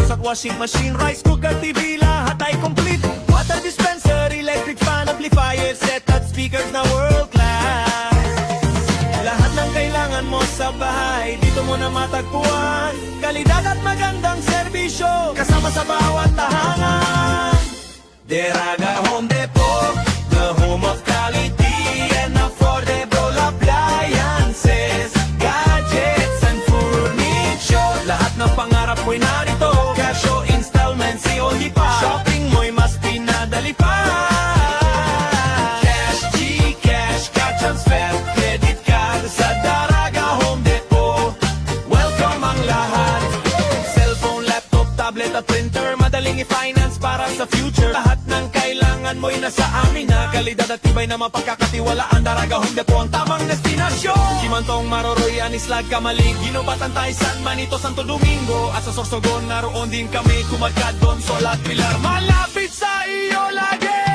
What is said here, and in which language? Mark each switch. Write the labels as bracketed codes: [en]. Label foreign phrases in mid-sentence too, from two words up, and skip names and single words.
[en] washing machine, rice cooker, TV, [tl] lahat ay [en] complete. Water dispenser, electric fan, amplifier, set at speakers na world class. [tl] Lahat ng kailangan mo sa bahay, dito mo na matagpuan. Kalidad at magandang serbisyo, kasama sa bawat tahanan. [en] Deraga Home Depot, the home of quality and affordable appliances, gadgets and furniture. [tl] Lahat ng pangarap mo'y narito, cash o installment, COD pa. Shopping mo'y mas pinadali pa. [en] Cash, Gcash, cash transfer, credit card [tl] sa Deraga Home Depot. Welcome ang lahat. Cellphone, laptop, tablet at printer, madaling i-finance para sa future. Lahat ng kailangan mo'y nasa amin na kalidad at tibay na mapagkakatiwalaan. Deraga Home Depot ang tamang destinasyon. Kimantong, Maroroy, Anislag, Kamalig, Ginobatan, San Manito, Santo Domingo at sa Sorsogon naroon din kami. Kumadkadon, Solat, Pilar, malapit sa iyo lagi.